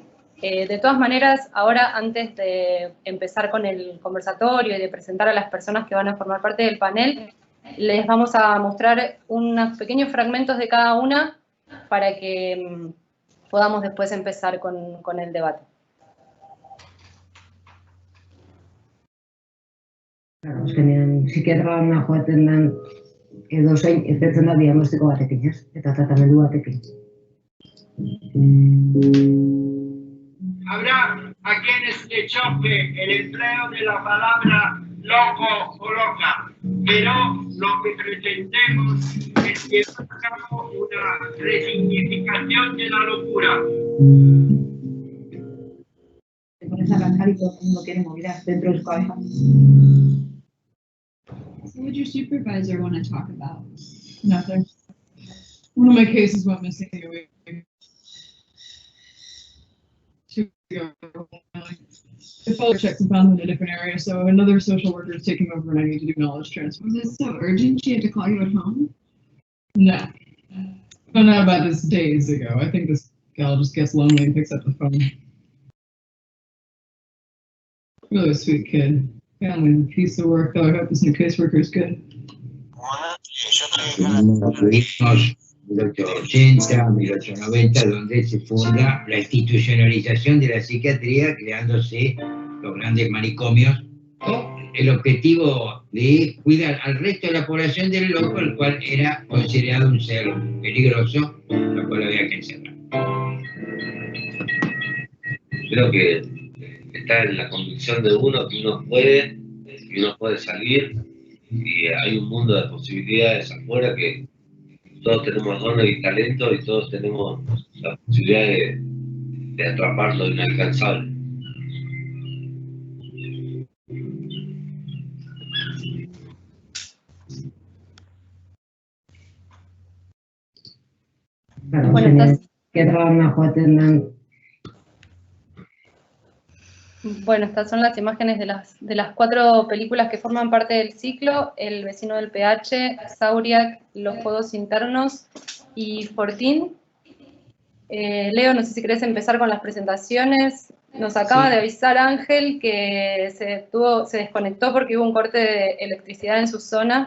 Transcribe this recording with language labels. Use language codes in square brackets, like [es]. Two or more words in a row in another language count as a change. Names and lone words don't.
[es] De todas maneras, ahora, antes de empezar con el conversatorio y de presentar a las personas que van a formar parte del panel, les vamos a mostrar unos pequeños fragmentos de cada una para que podamos después empezar con el debate. [eu] Azkenean, psikiatroan joaten den edozein irtetzen da diagnostiko batekin, ez? Eta tratamendu batekin. [es] Habrá a quienes le choque el empleo de la palabra loco o loca, pero lo que pretendemos es llevar a cabo una resignificación de la locura. Te pones a cantar y todo el mundo quiere movidas dentro de su cabeza. [en] What would your supervisor want to talk about? Nothing. One of my cases went missing a week. 2 ago. The follow checks and found them in a different area, so another social worker is taking over and I need to do knowledge transfer. Was it so urgent she had to call you at home? No. Found out about this days ago. I think this gal just gets lonely and picks up the phone. Really a sweet kid. Family, piece of work, though. I hope this new caseworker is good. [es] En 1880, 1890, donde se funda la institucionalización de la psiquiatría, creándose los grandes manicomios, con el objetivo de cuidar al resto de la población del loco, el cual era considerado un ser peligroso, lo cual había que encerrar. Creo que está en la convicción de uno que uno puede salir, y hay un mundo de posibilidades afuera que todos tenemos dones y talento y todos tenemos la posibilidad de atrapar lo inalcanzable. [eu] Bueno, psikiatroan joaten den. [es] Bueno, estas son las imágenes de las 4 películas que forman parte del ciclo: El vecino del PH, Sauriac, Los juegos internos y Fortín. Leo, no sé si querés empezar con las presentaciones. Nos acaba de avisar Ángel que se desconectó porque hubo un corte de electricidad en su zona.